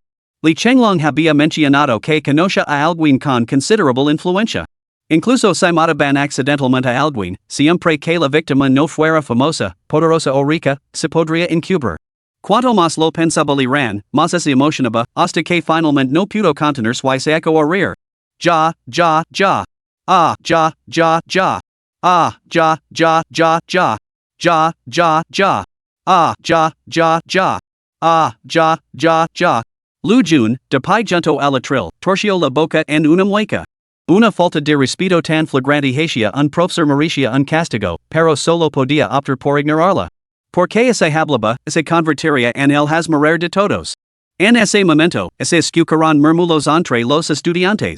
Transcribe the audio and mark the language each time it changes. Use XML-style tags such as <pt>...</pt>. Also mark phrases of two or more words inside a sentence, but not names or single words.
<es>Li Changlong había mencionado que conocía a alguien con considerable influencia. Incluso si mataban accidentalmente a alguien, siempre que la víctima no fuera famosa, poderosa o rica, se podría encubrir. Cuanto más lo pensaba Li Ran, más se emocionaba, hasta que finalmente no pudo contener su seco a reír. Ja. Ah, ja. Ah, ja. Ja. Ah, ja. Ah, ja. Lu Jun, de pai junto a la tril, torció la boca en una mueca. Una falta de respeto tan flagrante hacia un profesor merecía un castigo, pero solo podía optar por ignorarla. Porque se hablaba, se convertiría en el hazmorer de todos. En ese momento, se escucharon murmullos entre los estudiantes.</es>